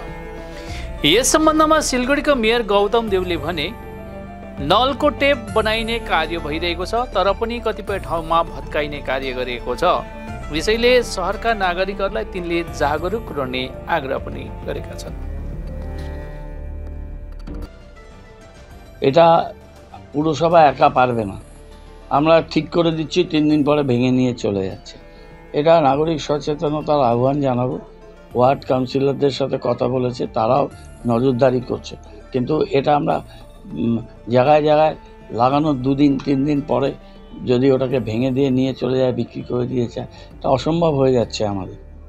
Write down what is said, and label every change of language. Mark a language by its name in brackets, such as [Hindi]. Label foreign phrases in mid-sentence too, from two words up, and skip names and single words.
[Nepali] यस सम्बन्धमा सिलगढीको मेयर गौतम देवले भने नलको टेप बनाइने कार्य भइरहेको छ, तर पनि कतिपय ठाउँमा भत्काइने कार्य गरिएको छ। यसैले शहरका नागरिकहरूलाई तिनले जागरुक रहने आग्रह पनि गरेका छन्। [Bangla] এটা পুরসভা একা পারবে না, আমরা ঠিক করে দিচ্ছি, 3 দিন পরে ভেঙে নিয়ে চলে যাচ্ছে। এটা নাগরিক সচেতনতার আহ্বান জানাবো। ওয়ার্ড কাউন্সিলরদের সাথে কথা বলেছে, তারাও নজরদারি করছে, কিন্তু এটা আমরা জায়গায় জায়গায় লাগানোর 2 দিন 3 দিন পরে যদি ওটাকে ভেঙে দিয়ে নিয়ে চলে যায়, বিক্রি করে দিয়ে যায়, এটা অসম্ভব হয়ে যাচ্ছে আমাদের।